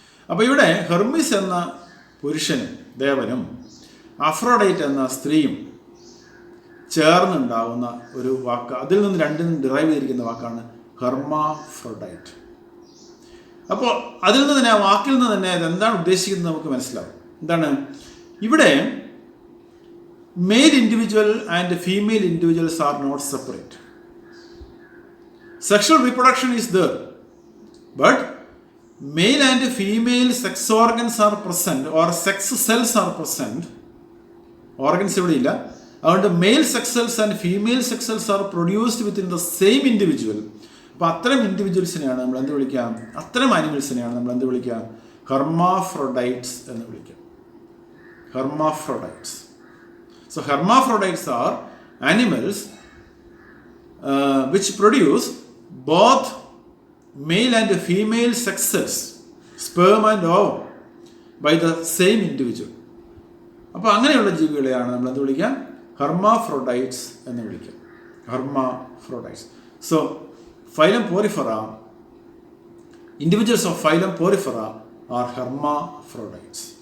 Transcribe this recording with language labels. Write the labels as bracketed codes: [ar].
[ml] അപ്പോൾ ഇവിടെ ഹെർമിസ് എന്ന പുരുഷനും ദേവനും അഫ്രോഡൈറ്റ് എന്ന സ്ത്രീയും ചേർന്നുണ്ടാവുന്ന ഒരു വാക്ക്, അതിൽ നിന്ന് രണ്ടിനും ഡിറൈവ് ചെയ്തിരിക്കുന്ന വാക്കാണ് ഹെർമാഫ്രോഡൈറ്റ്. അപ്പോൾ അതിൽ നിന്ന് തന്നെ, ആ വാക്കിൽ നിന്ന് തന്നെ അതെന്താണ് ഉദ്ദേശിക്കുന്നത് നമുക്ക് മനസ്സിലാവും. എന്താണ് ഇവിടെ? [en] Male individual and female individuals are not separate. Sexual reproduction is there, but male and female sex organs are present or sex cells are present. Organs [ml] ഇവിടെ ഇല്ല. അതുകൊണ്ട് [en] Male sex cells and female sex cells are produced within the same individual. [ml] അപ്പോൾ അത്തരം ഇൻഡിവിജ്വൽസിനെയാണ് നമ്മൾ എന്ത് വിളിക്കാം? അത്തരം ആനിമൽസിനെയാണ് നമ്മൾ എന്ത് വിളിക്കാം? ഹെർമാഫ്രോഡൈറ്റ്സ് എന്ന് വിളിക്കാം. Hermaphrodites. [en] So hermaphrodites are animals which produce both male and female sex cells, sperm and ovum, by the same individual. [ml] അപ്പോൾ അങ്ങനെയുള്ള ജീവികളെയാണ് നമ്മൾ എന്ത് വിളിക്കാം? ഹെർമാഫ്രോഡൈറ്റ്സ് എന്ന് വിളിക്കാം. Hermaphrodites. [en] So phylum Porifera, individuals of phylum Porifera are hermaphrodites.